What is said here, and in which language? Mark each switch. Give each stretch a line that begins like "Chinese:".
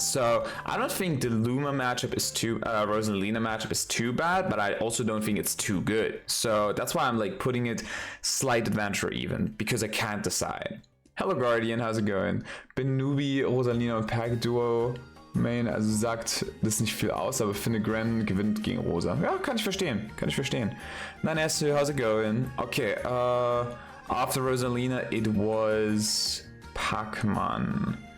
English: So I don't think the Luma matchup is too Rosalina matchup is too bad, but I also don't think it's too good. So that's why I'm like putting it slight advantage or even, because I can't decide. Hello Guardian, how's it going?
German: Bin Nubi, Rosalina und Pack Duo Main, also sagt das nicht viel aus, aber finde Gren gewinnt gegen Rosa. Ja, kann ich verstehen, Nein,
English: how's it going? Okay, after Rosalina it was Pac-Man.